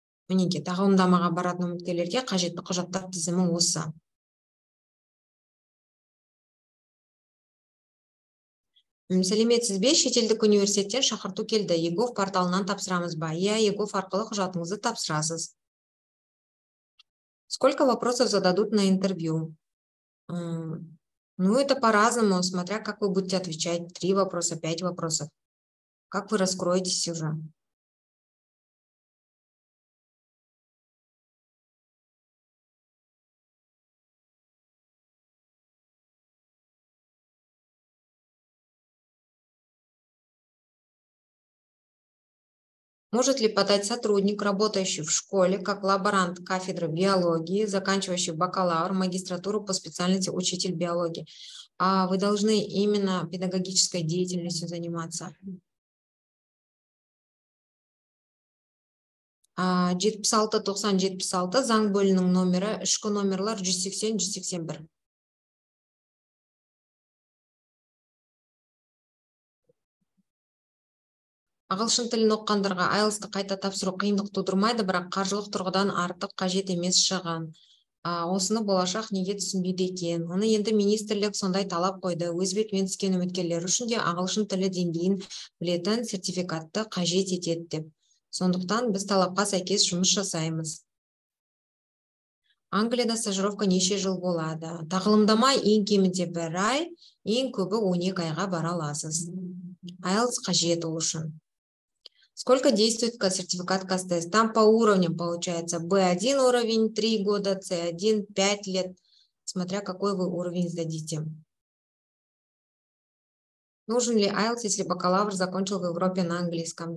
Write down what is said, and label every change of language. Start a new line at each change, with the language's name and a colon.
Kazakh: Мінеке, тағылымдамаға баратын үміткерлерге қажетті құжаттар тізімі осы. Сәлеметсіз бе? Шетелдік университеттен шақырту келді. ЕГОВ порталынан тапсырамыз ба? Иә, ЕГОВ арқылы құжатыңызды тапсырасыз.
Russian: Сколько вопросов зададут на интервью? Ну, это по-разному, смотря как вы будете отвечать. 3 вопроса, 5 вопросов. Как вы раскроетесь уже? Может ли подать сотрудник, работающий в школе, как лаборант кафедры биологии, заканчивающий бакалавр, магистратуру по специальности учитель биологии? Вы должны именно педагогической деятельностью заниматься.
Kazakh: 76-90-76 заң бөлімінің номері, ішкі номерлар 180-181. Ағылшын тілін оққандарға IELTS-ты қайта тапсыру қиындық тудырмайды, бірақ қаржылық тұрғыдан артық қажет емес шығын. Осыны болашақ неге түсінбейді екен? Оны енді министрлік сондай талап қойды. Өз бетімен түскен үміткерлер үшін де ағылшын тілі деңгейін білетін сертификатты қажет етеді деп. Сондықтан біз талапқа сәйкес жұмыс жасаймыз. Англияда стажировка неше жыл болады? Тағылымдама ең кемінде 1 ай, ең көбі 12 айға бара аласыз. IELTS қажет ол үшін.
Russian: Сколько действует сертификат КАСТЕС? Там по уровням получается B1 уровень 3 года, C1 5 лет, смотря какой вы уровень сдадите. Нужен ли IELTS, если бакалавр закончил в Европе на английском?